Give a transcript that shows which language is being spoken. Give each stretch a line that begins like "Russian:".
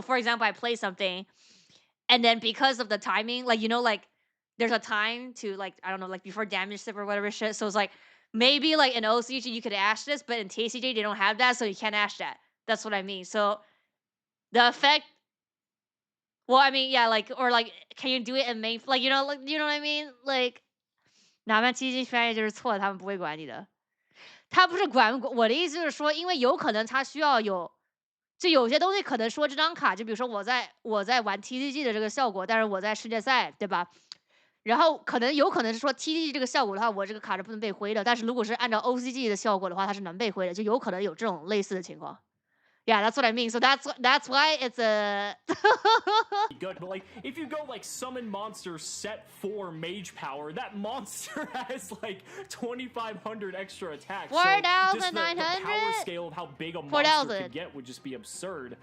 English: So for example, I play something, and then because of the timing, like like there's a time to like I don't know, like before damage sip or whatever shit. So it's like maybe like in OCG you could ash this, but in TCG they don't have that, so you can't ash that. That's what I mean. So the effect. Well, I mean, yeah, like or like, can you do it in main? Like like you know what I mean?
Chinese: Like 哪怕TCG翻译就是错，他们不会管你的。他不是管我的意思，就是说，因为有可能他需要有，就有些东西可能说这张卡，就比如说我在玩 TCG 的这个效果，但是我在世界赛，对吧？然后有可能是说 TCG 这个效果的话，我这个卡是不能被挥的。但是如果是按照 OCG 的效果的话，它是能被挥的，就有可能有这种类似的情况。
English: Yeah, that's what I mean. So that's why it's a good. But like if you go like summon monster set 4 mage power, that monster has like 2,500 extra attacks. 4,900. The power scale of how big a monster could get would just be absurd.